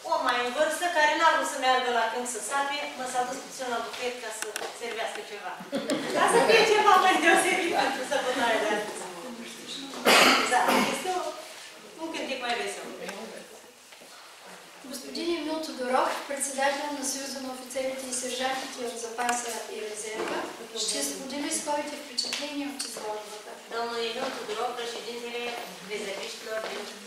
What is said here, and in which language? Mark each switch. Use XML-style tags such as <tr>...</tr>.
<ro>Mai în vârstă, care n-a vrut să meargă la câmp să sape, mă s-a dus puțin la bufet ca să servească ceva. Ca să fie ceva mai deosebit pentru sărbătoarea de astăzi. Da, este un cântec mai vesel.</ro> <bg>Господин Емил Тодоров, председател на Съюза на офицерите и сержантите от запаса и резерва, ще сподели своите впечатления от изложбата.</bg> <ro>Domnul Emil Tudorov, președintele rezerviștilor din</ro>